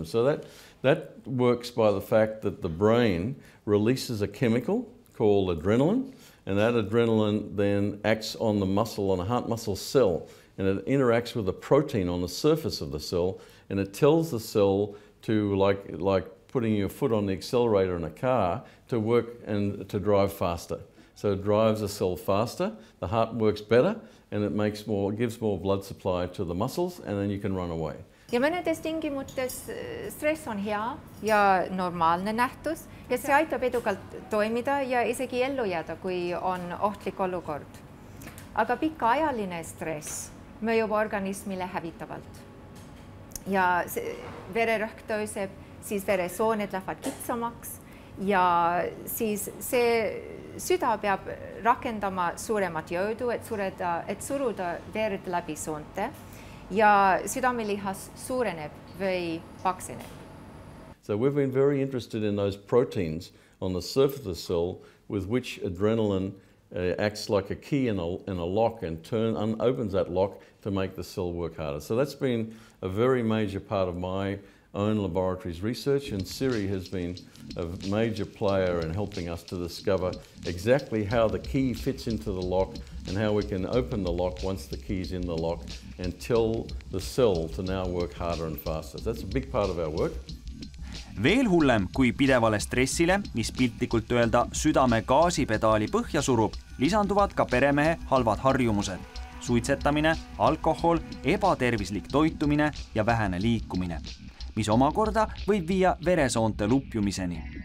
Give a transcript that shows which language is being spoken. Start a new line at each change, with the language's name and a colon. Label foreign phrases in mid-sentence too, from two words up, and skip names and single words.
English: So that works by the fact that the brain releases a chemical called adrenaline, and that adrenaline then acts on the muscle, on a heart muscle cell, and it interacts with a protein on the surface of the cell, and it tells the cell to, like putting your foot on the accelerator in a car, to work and to drive faster. So it drives the cell faster, the heart works better, and it gives more blood supply to the muscles, and then you can run away.
Estonian: Ja mõnedes tingimustes stress on hea ja normaalne nähtus ja see aitab edukalt toimida ja isegi ellu jääda, kui on ohtlik olukord. Aga pikaajaline stress mõjub organismile hävitavalt. Ja vererõhk tõuseb, siis veresooned lähevad kitsamaks ja siis see süda peab rakendama suuremat jõudu, et suruda verd läbi soonte ja südamelihas suureneb või pakseneb.
English: So we've been very interested in those proteins on the surface of the cell with which adrenaline acts like a key in a lock and opens that lock to make the cell work harder. So that's been a very major part of my own laboratory's research, and Siiri has been a major player in helping us to discover exactly how the key fits into the lock and how we can open the lock once the key's in the lock and tell the cell to now work harder and faster. So that's a big part of our work.
Estonian: Veel hullem kui pidevale stressile, mis piltlikult öelda südame gaasipedaali põhja surub, lisanduvad ka peremehe halvad harjumused. Suitsetamine, alkohol, ebatervislik toitumine ja vähene liikumine, mis omakorda võib viia veresoonte lupjumiseni.